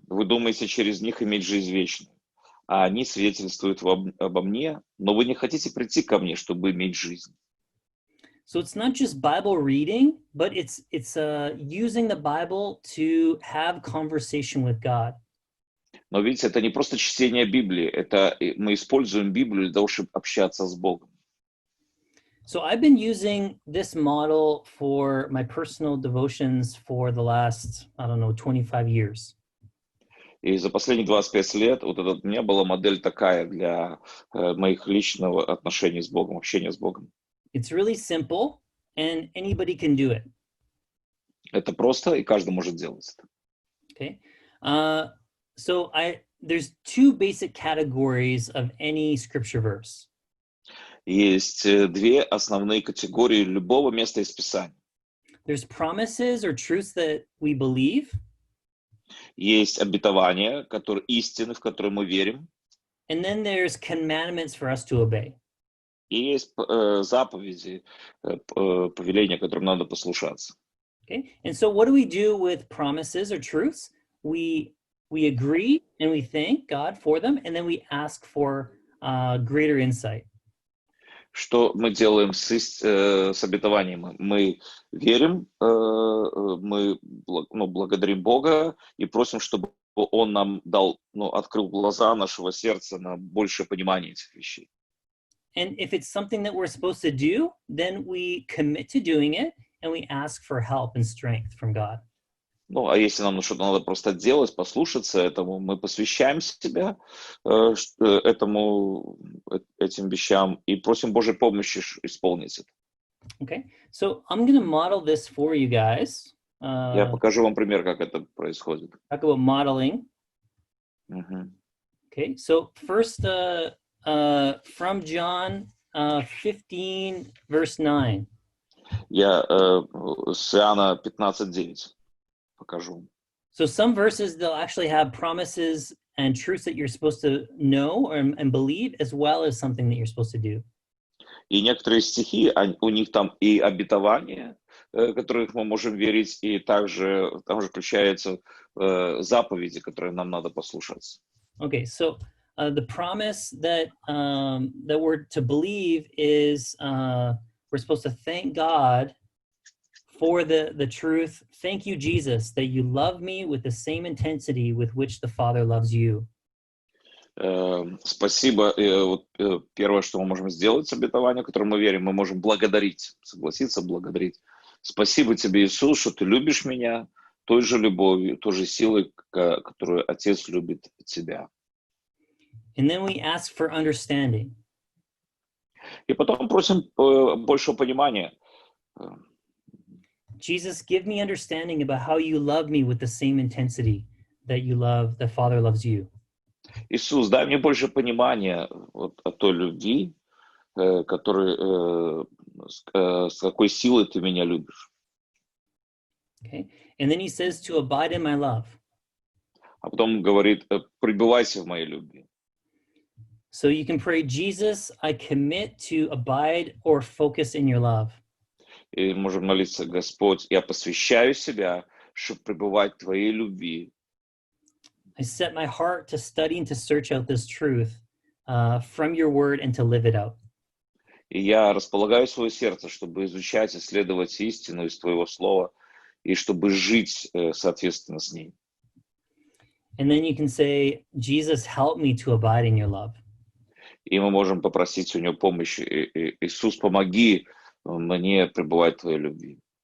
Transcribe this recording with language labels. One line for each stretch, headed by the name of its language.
Russian: Вы думаете через них иметь жизнь вечную, а они свидетельствуют обо мне, но вы не хотите прийти ко мне, чтобы иметь жизнь.
English: So it's not just Bible reading, but it's using the Bible to have conversation with God.
Russian: Но видите, это не просто чтение Библии, это мы используем Библию для того, чтобы общаться с Богом.
English: So I've been using this model for my personal devotions for the last, 25 years.
Russian: И за последние 25 лет у меня была модель такая для моих личного отношения с Богом, общения с Богом.
English: It's really simple, and anybody can do it.
Russian: Это просто, и каждый может делать это.
English: Okay. So there's two basic categories of any scripture verse.
Russian: Есть две основные категории любого места из Писания.
English: There's promises or truths that we believe.
Russian: Есть обетования, истины, в которые мы верим.
English: And then there's commandments for us to obey.
Russian: И есть заповеди, повеления, которым надо послушаться.
English: Okay. And so what do we do with promises or truths? We agree and we thank God for them, and then we ask for greater insight.
Russian: Что мы делаем с обетованием? Мы верим, мы благодарим Бога и просим, чтобы Он нам открыл глаза нашего сердца на большее понимание этих вещей.
English: And if it's something that we're supposed to do, then we commit to doing it, and we ask for help and strength from God.
Russian: А если нам что-то надо просто делать, послушаться этому, мы посвящаем себя этим вещам и просим Божьей помощи исполнить это.
English: Okay, so I'm going to model this for you guys.
Russian: Я покажу вам пример, как это происходит.
English: Talk about modeling. Okay, so first from John 15, verse 9.
Russian: Я с Иоанна 15:9 покажу.
English: So some verses, they'll actually have promises and truths that you're supposed to know and believe, as well as something that you're supposed to do.
Russian: И некоторые стихи, у них там и обетования, которых мы можем верить, и также там же включаются заповеди, которые нам надо послушаться.
English: Okay, so the promise that we're to believe is we're supposed to thank God for the truth. Thank you, Jesus, that you love me with the same intensity with which the Father loves you.
Russian: Спасибо. Первое, что мы можем сделать с обетованием, в которое мы верим, мы можем благодарить, согласиться, благодарить. Спасибо тебе, Иисус, что ты любишь меня той же любовью, той же силой, которую Отец любит тебя.
English: And then we ask for understanding.
Russian: И потом просим большего понимания.
English: Jesus, give me understanding about how you love me with the same intensity that the Father loves you.
Russian: Иисус, дай мне больше понимания вот, о той любви, с какой силой ты меня любишь.
English: Okay. And then he says to abide in my love.
Russian: А потом говорит, пребывайся в моей любви.
English: So you can pray, Jesus, I commit to abide or focus in your love.
Russian: И можем молиться, Господь, я посвящаю себя, чтобы пребывать в твоей любви.
English: I set my heart to study and to search out this truth from your word and to live it out.
Russian: И я располагаю свое сердце, чтобы изучать, исследовать истину из твоего слова, и чтобы жить соответственно с ней.
English: And then you can say, Jesus, help me to abide in your love.
Russian: И мы можем попросить у него помощи. Иисус, помоги мне пребывать в твоей любви.